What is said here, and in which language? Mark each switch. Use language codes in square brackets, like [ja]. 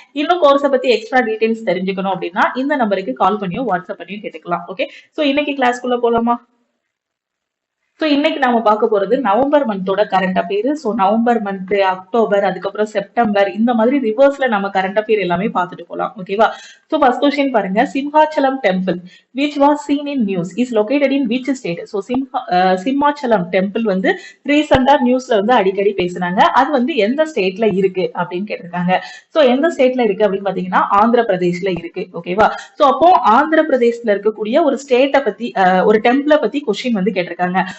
[ta] இன்னும் கோர்ஸை பத்தி எக்ஸ்ட்ரா டீடைல்ஸ் தெரிஞ்சுக்கணும் அப்படின்னா இந்த நம்பருக்கு கால் பண்ணியோ வாட்ஸ்அப் பண்ணியோ கேட்டுக்கலாம். ஓகே, சோ இன்னைக்கு கிளாஸ்க்குள்ள போலாமா? சோ இன்னைக்கு நாம பார்க்க போறது November மந்தோட current affair. So November month, October, அதுக்கப்புறம் செப்டம்பர், இந்த மாதிரி ரிவர்ஸ்ல நம்ம கரண்ட் அஃபேர் எல்லாமே பார்த்துட்டு போலாம். ஓகேவா? சோ ஃபர்ஸ்ட் क्वेश्चन பாருங்க. [en] Simhachalam temple which was seen in news is located in which state? [ta] So Simhachalam temple வந்து ரீசெண்டா நியூஸ்ல வந்து அடிக்கடி பேசுனாங்க. அது வந்து எந்த ஸ்டேட்ல இருக்கு அப்படின்னு கேட்டிருக்காங்க. சோ எந்த ஸ்டேட்ல இருக்கு அப்படின்னு பாத்தீங்கன்னா ஆந்திர பிரதேஷ்ல இருக்கு. ஓகேவா? சோ அப்போ ஆந்திர பிரதேஷ்ல இருக்கக்கூடிய ஒரு ஸ்டேட்டை பத்தி ஒரு டெம்பிளை பத்தி கொஸ்டின் வந்து கேட்டிருக்காங்க.